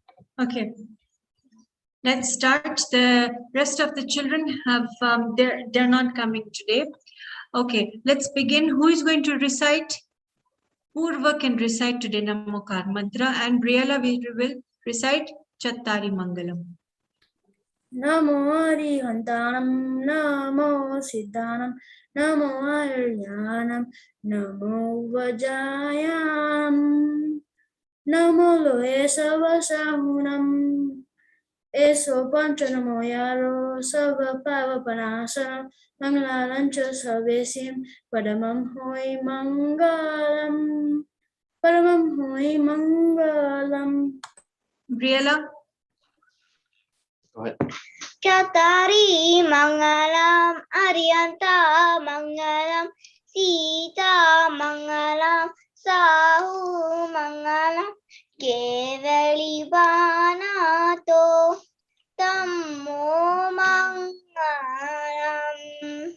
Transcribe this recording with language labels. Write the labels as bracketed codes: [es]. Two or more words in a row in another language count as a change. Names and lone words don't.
[en] Okay, let's start. The rest of the children have they're not coming today. Okay, let's begin. Who is going to recite? Purva can recite today Namokar mantra, and Briella will recite Chattari Mangalam. [pra] Namo Arihantanam, Namo Siddhanam, Namo Aryanam, Namo Vajayam, Namo Loe Savasahunam, Eso Panchanamo Yaro, Sava Pava Panasanam, Mangalalancha Savesim, Padamam Hoi Mangalam, Padamam Hoi Mangalam. [en] Briella? Go ahead. [pra] Chattari Mangalam, Aryanta Mangalam, Sita Mangalam, Sahu Mangalam, Kevali Banato, Tammo Mangalam.